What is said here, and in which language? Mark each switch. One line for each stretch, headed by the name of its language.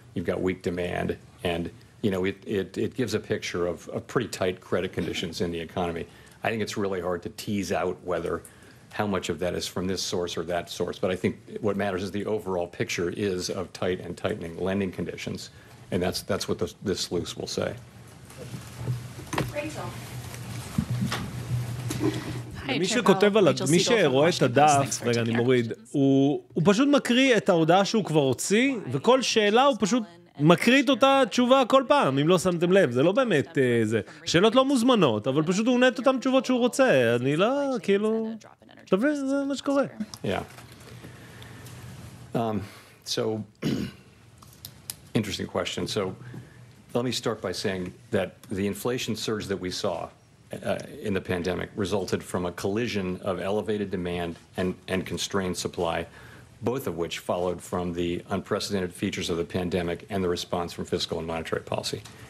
English: You've got weak demand, and it gives a picture of pretty tight credit conditions in the economy. I think it's really hard to tease out how much of that is from this source or that source. But I think what matters is the overall picture is of tight and tightening lending conditions, and that's what this SLOOS will say. Rachel.
Hebrew: מי שכותב על, מי שרואה את הדף, רגע אני מוריד, הוא פשוט מקריא את ההודעה שהוא כבר הוציא, וכל שאלה הוא פשוט מקריא את אותה תשובה כל פעם, אם לא שמתם לב, זה לא באמת זה. שאלות לא מוזמנות, אבל פשוט הוא עונה את אותם תשובות שהוא רוצה, אני לא, כאילו, תבין, זה מה שקורה.
English: Yeah. So, interesting question. So, let me start by saying that the inflation surge that we saw in the pandemic resulted from a collision of elevated demand and constrained supply, both of which followed from the unprecedented features of the pandemic and the response from fiscal and monetary policy.